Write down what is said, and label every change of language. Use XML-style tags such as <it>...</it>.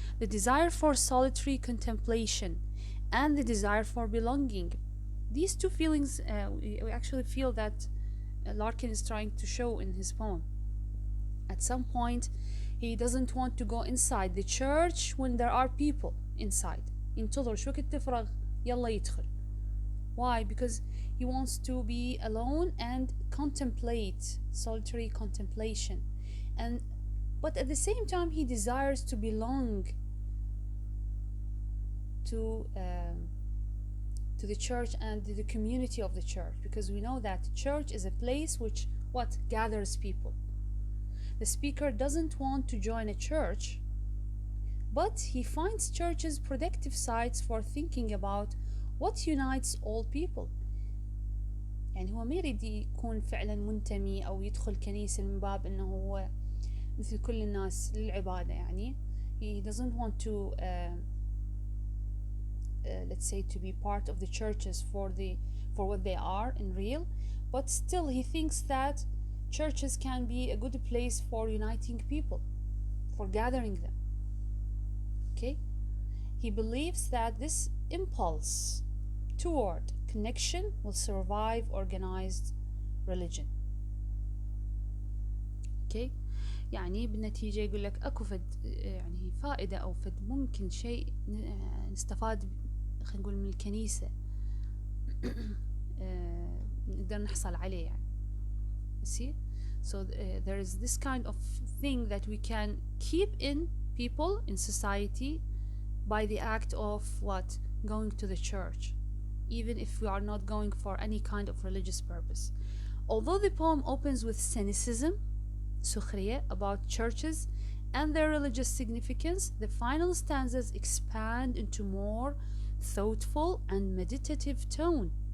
<en>The desire for solitary contemplation and the desire for belonging. These two feelings, we actually feel that Larkin is trying to show in his poem. At some point, he doesn't want to go inside the church when there are people inside.</en> <ar>ينتظر شو وقت تفرغ يلا يدخل.</ar> <en>Why? Because he wants to be alone and contemplate, solitary contemplation. But at the same time, he desires to belong to the church and the community of the church, because we know that church is a place which what gathers people. The speaker doesn't want to join a church, but he finds churches productive sites for thinking about what unites all people.</en> <ar>يعني هو ما يريد يكون فعلا منتمي أو يدخل كنيسة من باب أنه هو مثل كل الناس للعبادة.</ar> <en>يعني he doesn't want to let's say to be part of the churches for what they are in real, but still he thinks that churches can be a good place for uniting people, for gathering them. Okay, he believes that this impulse toward connection will survive organized religion.</en> <ar>Okay, يعني بالنتيجة يقول لك أكو فد يعني فائدة أو فد ممكن شيء نستفاد خلينا نقول من الكنيسة نقدر نحصل عليه يعني.</ar> <en>See, so there is this kind of thing that we can keep in people in society by the act of what? Going to the church, even if we are not going for any kind of religious purpose. Although the poem opens with cynicism, سخرية, about churches and their religious significance, the final stanzas expand into more thoughtful and meditative tone.</en>